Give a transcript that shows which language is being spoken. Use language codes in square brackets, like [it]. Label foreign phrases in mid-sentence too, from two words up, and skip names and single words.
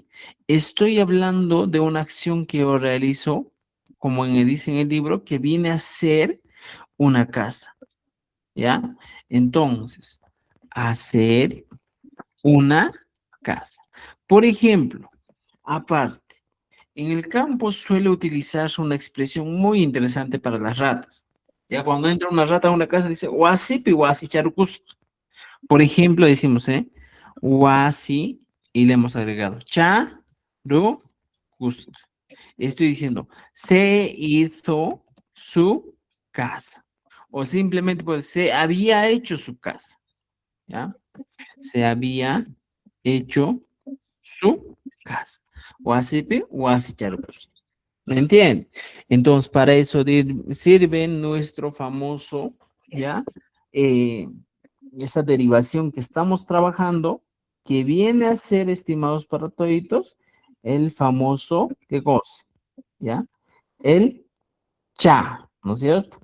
[es] Estoy hablando de una acción que yo realizo, como dice en el libro, que viene a ser una casa, ¿ya? Entonces, hacer una casa. Por ejemplo, aparte, en el campo suele utilizarse una expresión muy interesante para las ratas. Ya cuando entra una rata a una casa dice, [qu] wasipi wasi charucus. [es] Por ejemplo, decimos, wasi, y le hemos agregado cha, ru, cus. Estoy diciendo, se hizo su casa. O simplemente, pues, se había hecho su casa. ¿Ya? Se había hecho su casa. [qu] Wasipi, wasi charucus. [es] ¿Me entienden? Entonces, para eso sirve nuestro famoso, ¿ya? Esa derivación que estamos trabajando, que viene a ser, estimados para toditos, el famoso, ¿qué cosa? ¿Ya? El cha, ¿no es cierto?